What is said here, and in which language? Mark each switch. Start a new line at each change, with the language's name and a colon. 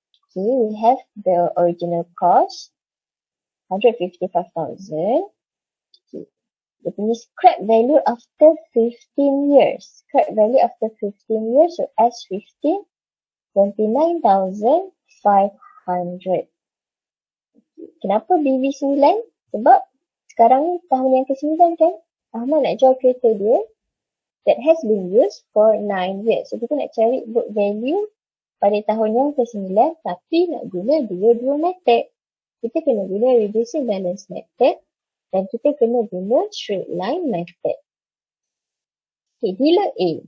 English: Okay, we have the original cost, 155,000. Okay.
Malay: Dia punya scrap value
English: after 15 years. Scrap value after 15 years, so S15, 29,500.
Malay: Kenapa BB9? Sebab sekarang ni tahun yang ke-9 kan? Ahmad nak jual kereta dia
English: that has been used for 9 years.
Malay: So kita nak cari book value pada tahun yang ke-9 tapi nak guna dua method. Kita kena guna reducing balance method dan kita kena guna straight line method. Okay, dealer A.